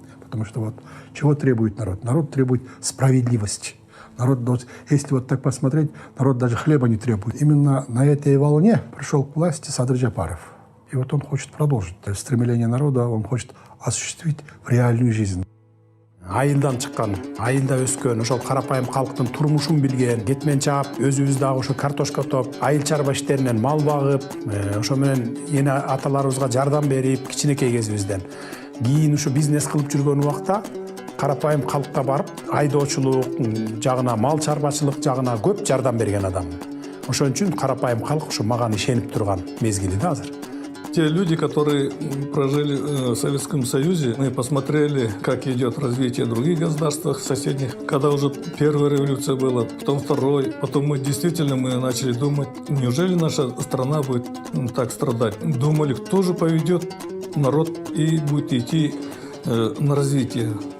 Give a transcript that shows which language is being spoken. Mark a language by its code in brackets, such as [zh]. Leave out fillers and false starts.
[ru] Потому что чего требует народ? Народ требует справедливости. Народ, если так посмотреть, народ даже хлеба не требует. Именно на этой волне пришел к власти Садыр Жапаров. И вот он хочет продолжить стремление народа, он хочет осуществить в реальную жизнь. [ky] Айылдан чыккан, айылда өскөн, ошол карапайым калктын турмушун билген, кетмен чаап, өзүбүз дагы ошо картошка топ, айыл чарба иштеринен мал багып, ошо менен эне аталарыбызга жардам берип, кичинекей кезибизден. Кийин ушу бизнес кылып жүргөн убакта карапайым калкка барып, айдоочулук жагына, мал чарбачылык жагына көп жардам берген адам. Ошон үчүн карапайым калк ушу маган ишенип турган мезгили да азыр. [ru] Те люди, которые прожили в Советском Союзе, мы посмотрели, как идет развитие в других государствах соседних. Когда уже первая революция была, потом второй, потом мы начали думать, неужели наша страна будет так страдать? Думали, кто же поведет народ и будет идти на развитие.